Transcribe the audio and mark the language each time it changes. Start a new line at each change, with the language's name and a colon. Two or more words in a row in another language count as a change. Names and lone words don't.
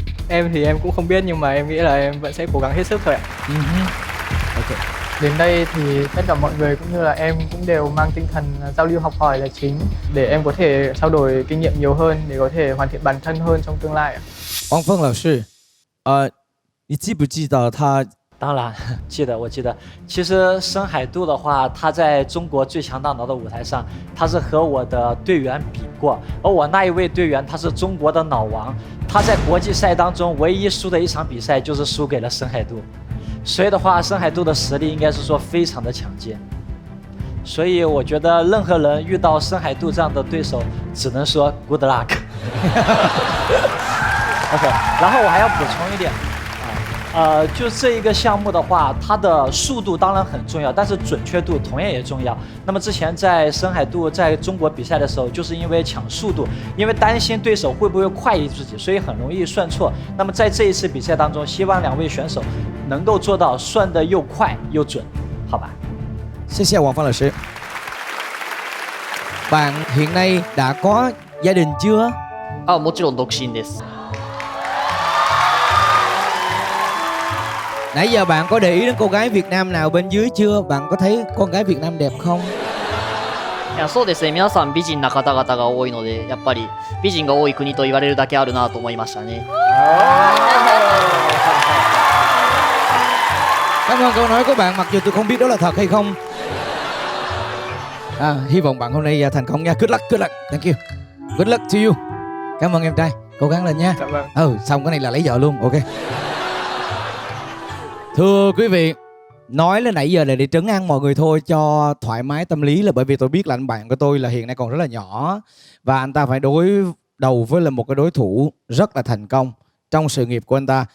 Vietnamese: Em thì em cũng không biết nhưng mà em nghĩ là em vẫn sẽ cố gắng hết sức thôi ạ. Ok. Đến đây thì tất cả mọi người cũng như là em cũng đều mang tinh thần giao lưu học hỏi là chính, để em có thể trao đổi kinh nghiệm nhiều hơn để có thể hoàn thiện bản thân hơn trong tương lai ạ.
Chinese: Hoàng Phân 老师，你记不记得他？当然记得，我记得。其实深海渡的话，他在中国最强大脑的舞台上，他是和我的队员比过，而我那一位队员他是中国的脑王，他在国际赛当中唯一输的一场比赛就是输给了深海渡，所以的话，深海渡的实力应该是说非常的强劲。所以我觉得任何人遇到深海渡这样的对手，只能说
English: good luck。
Chinese: OK， 然后我还要补充一点。就这一个项目的话，它的速度当然很重要，但是准确度同样也重要。那么之前在深海渡在中国比赛的时候，就是因为抢速度，因为担心对手会不会快于自己，所以很容易算错。那么在这一次比赛当中，希望两位选手能够做到算得又快又准，好吧？谢谢
Vietnamese: Hoàng Phân老sư. Bạn hiện nay đã có gia đình chưa?
Japanese: もちろん独身です。
Vietnamese: Nãy giờ bạn có để ý đến cô gái Việt Nam nào bên dưới chưa? Bạn có thấy con gái Việt Nam đẹp không?
Japanese: いやそうですね、皆さん美人な方々が多いので、やっぱり美人が多い国と言われるだけあるなと思いましたね。
Vietnamese: Cảm ơn câu nói của bạn, mặc dù tôi không biết đó là thật hay không. Hy vọng bạn hôm nay thành công nha.
English: Good luck, thank you. Good luck to you.
Vietnamese: Cảm ơn em trai, cố gắng lên nha. Dạ vâng. Xong cái này là lấy vợ luôn, ok. Thưa quý vị, nói lên nãy giờ là để trấn an mọi người thôi, cho thoải mái tâm lý, là bởi vì tôi biết là anh bạn của tôi là hiện nay còn rất là nhỏ và anh ta phải đối đầu với là một cái đối thủ rất là thành công trong sự nghiệp của anh ta.